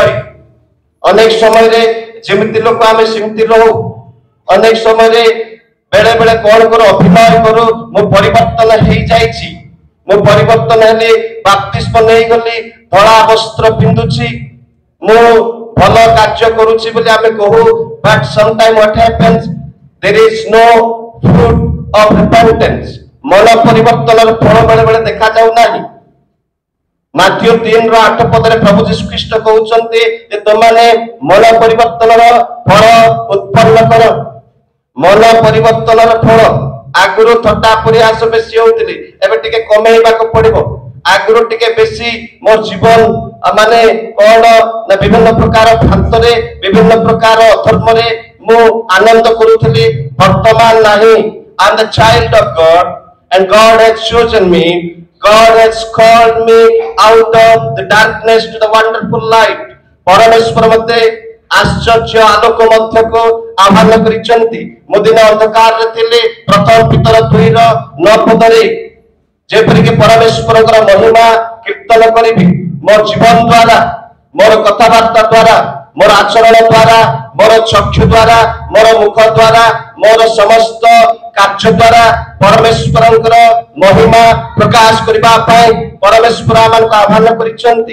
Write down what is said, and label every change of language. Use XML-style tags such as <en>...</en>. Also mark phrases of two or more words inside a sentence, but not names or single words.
<or>ଅନେକ ସମୟ ରେ ଯେମିତି ଲୋକ ଆମେ ସେମିତି ରହୁ, ଅନେକ ସମୟ ରେ ବେଳେ ବେଳେ କୋଉ କରୁ ଅଭିନୟ କରୁ ମୋ ପରିବର୍ତ୍ତନ ହୋଇ ଯାଉଛି, ମୋ ପରିବର୍ତ୍ତନ ହେଲି ବାପ୍ତିସ୍ମ ନେଇ ଗଲି, ଧଡ଼ା ବସ୍ତ୍ର ପିନ୍ଧୁଛି, ମୋ ଭଲ କାର୍ଯ୍ୟ କରୁଛି ବୋଲି ଆମେ କହୁ।</or> <en>but sometime what happens, there is no fruit of repentance.</en> <or>ମନ ପରିବର୍ତ୍ତନ ଫଳ ବେଳେ ବେଳେ ଦେଖା ଯାଉ ନାହିଁ। ମାଥିଉ 3 ର 8 ପଦ ରେ ପ୍ରଭୁ ଯୀଶୁ ଖ୍ରୀଷ୍ଟ କହୁଛନ୍ତି ଯେ ତମାନେ ମନ ପରିବର୍ତ୍ତନ ଫଳ ଉତ୍ପନ୍ନ କର। ମନ ପରିବର୍ତ୍ତନ ଫଳ ଆଗରୁ ଥଟ୍ଟା ପ୍ରୟାସ ବେଶୀ ହେଉଥିଲି, ଏବେ ଟିକେ କମେଇବା କୁ ପଡ଼ିବ। ଆଗରୁ ଟିକେ ବେଶୀ ମୋର ଜୀବନ ମାନେ କୋଉ ନା ବିଭିନ୍ନ ପ୍ରକାର ଭ୍ରାନ୍ତିରେ ବିଭିନ୍ନ ପ୍ରକାର ଅଧର୍ମ ରେ ମୁଁ ଆନନ୍ଦ କରୁଥିଲି, ବର୍ତ୍ତମାନ ନାହିଁ।</or> <en>I am the child of God and God has chosen me, God has called me out of the darkness to the wonderful light।</en> <or>ପରମେଶ୍ୱର ମତେ ଆଶ୍ଚର୍ଯ୍ୟ ଆଲୋକ ମଧ୍ୟ କୁ ଆହ୍ୱାନ କରିଛନ୍ତି। ମୋଦିନ ଅନ୍ଧକାର ରେ ଥିଲେ ପ୍ରଥମ ପିତର 2 ର 9 ପଦ ରେ ଯେପରି କି ପରମେଶ୍ୱର ମହିମା କୀର୍ତ୍ତନ କରିବି ମୋର ଜୀବନ ଦ୍ୱାରା, ମୋର କଥାବାର୍ତ୍ତା ଦ୍ୱାରା, ମୋର ଆଚରଣ ଦ୍ୱାରା, ମୋର ଚକ୍ଷୁ ଦ୍ୱାରା, ମୋର ମୁଖ ଦ୍ୱାରା, ମୋର ସମସ୍ତ କାର୍ଯ୍ୟ ଦ୍ୱାରା ପରମେଶ୍ୱର ମହିମା ପ୍ରକାଶ କରିବା ପାଇଁ ପରମେଶ୍ୱର ଆମନ କୁ ଆହ୍ୱାନ କରିଛନ୍ତି।</or>